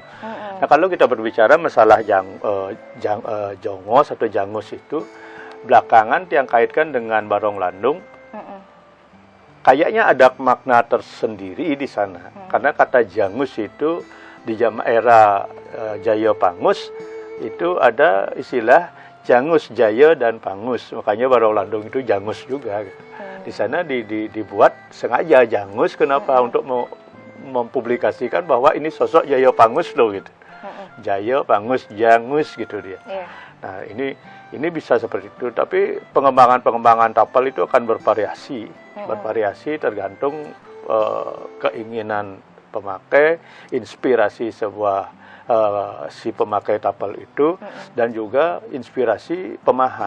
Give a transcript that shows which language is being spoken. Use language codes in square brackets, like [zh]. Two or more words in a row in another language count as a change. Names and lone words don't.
[id] Nah kalau kita berbicara masalah jongos atau jangus itu belakangan yang kaitkan dengan Barong Landung, kayaknya ada makna tersendiri di sana, karena kata jangus itu di zaman era Jaya Pangus itu ada istilah jangus Jaya dan Pangus, makanya Barong Landung itu jangus juga. Gitu. Di sana dibuat sengaja jangus, kenapa? Untuk mempublikasikan bahwa ini sosok Jaya Pangus loh gitu. Jaya Pangus jangus gitu dia. Nah ini bisa seperti itu, tapi pengembangan tapal itu akan bervariasi tergantung keinginan pemakai, inspirasi si pemakai tapal itu, dan juga inspirasi pemahat.